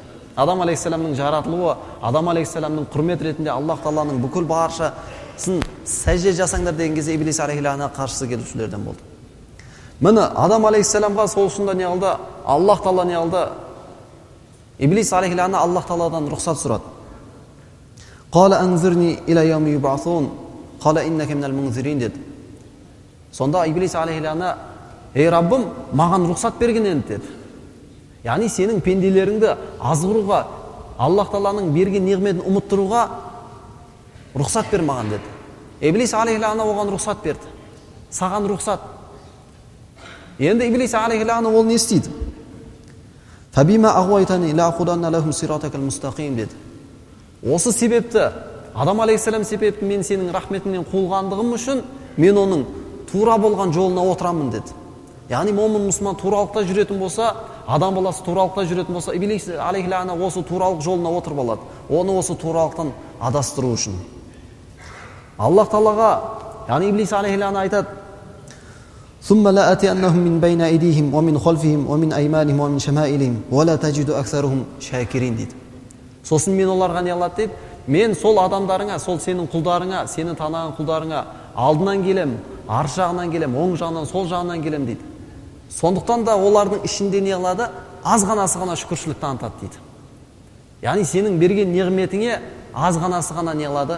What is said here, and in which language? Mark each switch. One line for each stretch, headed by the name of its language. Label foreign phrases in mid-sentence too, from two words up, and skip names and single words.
Kazakh: Адам алейхиссаламның жаратылуы, Адам алейхиссаламның құрмет ретінде Аллах Тағаланың бүкіл баршасын сәжде жасаңдар деген кезде Иблис
Arabic: عليه اللعنة
Kazakh: қарсысы келушілерден болды. Міне Адам алейхиссаламға сол ұшында не қылды? Аллах Тағала не қылды? Иблис
Arabic: عليه اللعنة
Kazakh: Аллах Тағаладан рұқсат сұрады.
Arabic: قال أنظرني إلى يوم يبعثون قال إنك من المنذرين деді.
Kazakh: Сонда Иблис
Arabic: عليه اللعنة:
Kazakh: "Ей Раббым, маған рұқсат берген енді" деді. Яғни сенің пенделеріңді азғыруға, Аллах Тағаланың берген неғметін ұмыттыруға рұқсат бер маған деді. Иблис
Arabic: عليه اللعنة
Kazakh: оған рұқсат берді. Саған рұқсат. Енді Иблис
Arabic: عليه اللعنة
Kazakh: ол не істейді?
Arabic: فبما أغويتني لأقعدن لهم صراطك المستقيم деді.
Kazakh: Осы себепті, Адам алейхиссалам себепті мен сенің рахметіңнен қуылғандығым үшін мен оның тура болған жолына отырамын деді. Яғни момын мұсылман туралықта жүретін болса, адам баласы туралықта жүретін болса, Иблис
Arabic: عليه اللعنة
Kazakh: осы туралық жолына отырып алады. Оны осы туралықтан адастыру үшін. Аллах Тағалаға, яғни Иблис
Arabic: عليه اللعنة
Kazakh: айтады:
Arabic: "ثم لآتينهم من بين أيديهم ومن خلفهم ومن أيمانهم ومن شمائلهم ولا تجد أكثرهم شاكرين" дейді.
Kazakh: Сосын мен оларға не қылады дейді? Мен сол адамдарыңа, сол сенің құлдарыңа, сені танаған құлдарыңа алдынан келем, ар жағынан келем, оң жағынан, сол жағынан келем дейді. Сондықтан да олардың ішінде не қылады? Аз ғанасы ғана шүкіршілік танытады дейді. Яғни сенің берген неғметіңе аз ғанасы ғана не қылады?